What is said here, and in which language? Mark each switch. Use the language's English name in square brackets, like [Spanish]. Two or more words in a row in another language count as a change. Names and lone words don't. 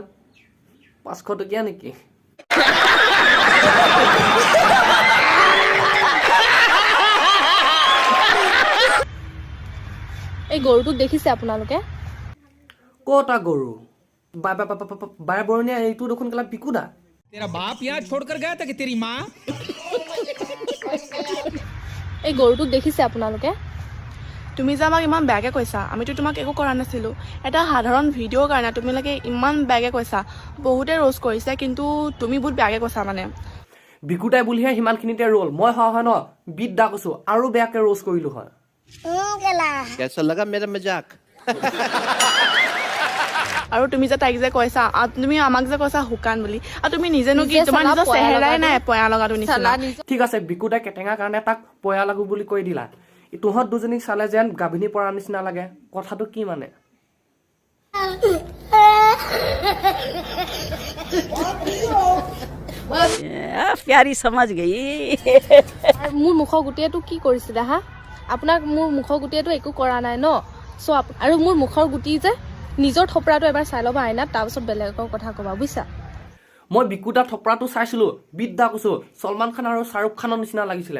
[Assamese] 500 টকীয়া নেকি? এই গৰুটোক দেখিছে আপোনালোকে? ক'তা গৰু? বাই বৰণীয়া এইটো দেখোন কেলা পিকুদা। [Hindi] तेरा बाप यहाँ छोड़कर गया था कि तेरी माँ? [Assamese] এই গৰুটোক দেখিছে আপোনালোকে? তুমি যে আমাক ইমান বেয়াকে কৈছা, আমিতো তোমাক একো কৰা নাছিলো। এটা সাধাৰণ ভিডিঅ'ৰ কাৰণে তোমালোকে ইমান বেয়াকে কৈছা। বহুতে ৰোজ কৰিছে, কিন্তু তুমি বহুত বেয়াকে কৈছা মানে। বিকুদাই বুলিহে সিমানখিনিতে ৰ'ল। মই হয় ন বিদ্যা কৈছোঁ আৰু বেয়াকে ৰ'জ কৰিলোঁ হয়। [Hindi] कैसा लगा मेरा मजाक? [Assamese] আৰু তুমি যে তাইক যে কৈছা, তুমি আমাক যে কৈছা শুকান বুলি, আৰু তুমি নিজেনো কি, তোমাৰ নিজৰ চেহেৰাই নাই পয়া লগাটো নিচিনা। ঠিক আছে, বিকুদাই কেটেঙা কাৰণে তাক পয়া লাগো বুলি কৈ দিলা। তহঁত দুজনীক চালে যেন গাভিনী পৰা নিচিনা লাগে। কথাটো কি মানে? [Hindi] प्यारी समझ गई। [Assamese] মোৰ মুখৰ গুটিয়েটো কি কৰিছিলে হা? আপোনাক মোৰ মুখৰ গুটিয়েটো একো কৰা নাই ন। আৰু মোৰ মুখৰ গুটি যে নিজৰ থপৰাটো এবাৰ চাই ল'বা আইনাত, তাৰপিছত বেলেগৰ কথা ক'বা, বুজিছা? মই বিকুদা থপৰাটো চাইছিলোঁ, বিদ্যা কৈছোঁ ছলমান খান আৰু শ্বাহৰুখ খানৰ নিচিনা লাগিছিলে।